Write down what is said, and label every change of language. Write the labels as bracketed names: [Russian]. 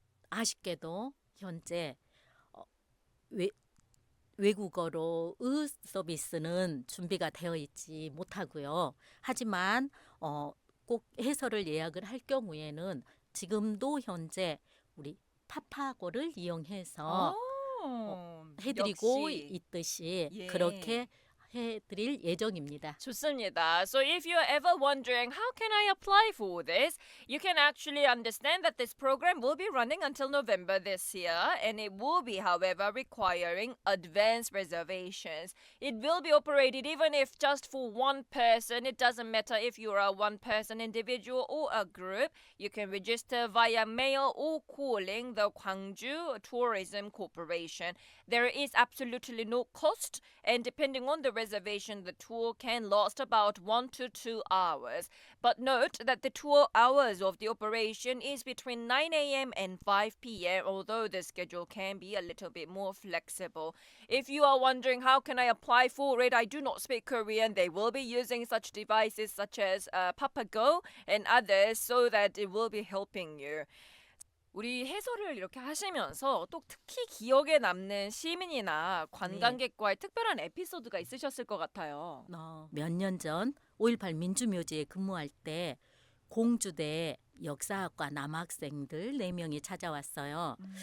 [Korean] 아쉽게도 현재 외국어로의 서비스는 준비가 되어 있지 못하고요. 하지만 꼭 해설을 예약을 할 경우에는 지금도 현재 우리 파파고를 이용해서 해드리고 역시. 있듯이 예. 그렇게 해드릴 예정입니다. 좋습니다. [English] So if you're ever wondering how can I apply for this, you can actually understand that this program will be running until November this year and it will be, however, requiring advance reservations. It will be operated even if just for one person. It doesn't matter if you're a one-person individual or a group. You can register via mail or calling the Gwangju Tourism Corporation. There is absolutely no cost, and depending on the reservation, the tour can last about 1 to 2 hours. But note that the tour hours of the operation is between 9 a.m. and 5 p.m., although the schedule can be a little bit more flexible. If you are wondering how can I apply for it, I do not speak Korean. They will be using such devices such as Papago and others so that it will be helping you. [Korean] 우리 해설을 이렇게 하시면서 또 특히 기억에 남는 시민이나 관광객과의 특별한 에피소드가 있으셨을 것 같아요. 몇 년 전 5.18 민주묘지에 근무할 때 공주대 역사학과 남학생들 4명이 찾아왔어요.